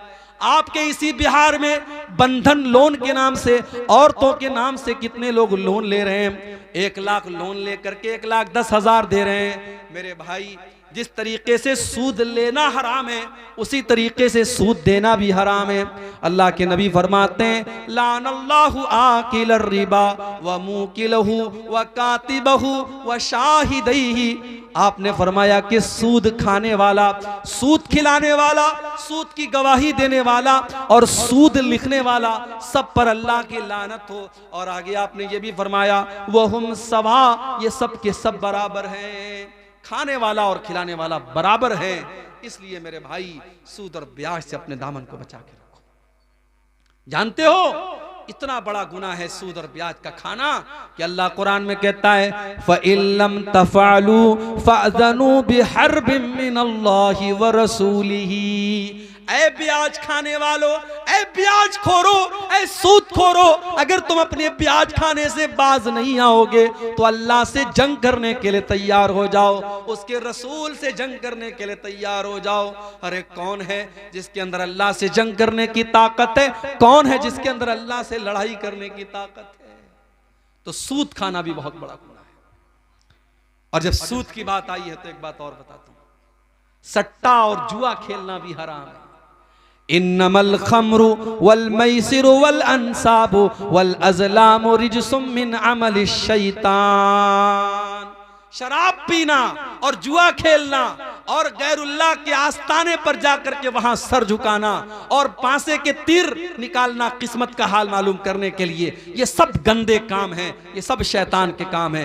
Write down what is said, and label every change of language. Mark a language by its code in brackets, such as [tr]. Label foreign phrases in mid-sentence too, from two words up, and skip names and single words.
[hi] आपके इसी बिहार में बंधन लोन के नाम से, औरतों के नाम से कितने लोग लोन ले रहे हैं। 1 लाख लोन लेकर के 1,10,000 दे रहे हैं। मेरे भाई जिस तरीके से सूद लेना हराम है उसी तरीके से सूद देना भी हराम है। अल्लाह के नबी फरमाते हैं [ar] لعن الله آكل الربا وموكله وكاتبه وشاهديه. [hi] आपने फरमाया कि सूद खाने वाला, सूद खिलाने वाला, सूद की गवाही देने वाला और सूद लिखने वाला, सब पर अल्लाह की लानत हो। और आगे आपने ये भी फरमाया [ar] وهم سواء, [hi] ये सब के सब बराबर हैं, खाने वाला और खिलाने वाला बराबर है। इसलिए मेरे भाई सूद और ब्याज से अपने दामन को बचा के रखो। जानते हो इतना बड़ा गुनाह है सूद और ब्याज का खाना कि अल्लाह कुरान में कहता है [ar] فإن لم تفعلوا فأذنوا بحرب من الله ورسوله. [hi] ऐ ब्याज खाने वालों, ऐ ब्याज खोरो, ऐ सूद खोरो, अगर तुम अपने ब्याज खाने से बाज नहीं आओगे तो अल्लाह से जंग करने के लिए तैयार हो जाओ, उसके रसूल से जंग करने के लिए तैयार हो जाओ। अरे कौन है जिसके अंदर अल्लाह से जंग करने की ताकत है? कौन है जिसके अंदर अल्लाह से लड़ाई करने की ताकत है? तो सूद खाना भी बहुत बड़ा गुनाह है। और जब सूद की बात आई है तो एक बात और बताता हूं, सट्टा और जुआ खेलना भी हराम है। [ar] إنما الخمر والميسر والأنصاب والأزلام رجس من عمل الشيطان. [hi] शराब पीना और जुआ खेलना और गैरुल्लाह के आस्ताने पर जाकर के वहां सर झुकाना और पांसे के तीर निकालना किस्मत का हाल मालूम करने के लिए, ये सब गंदे काम हैं, ये सब शैतान के काम हैं।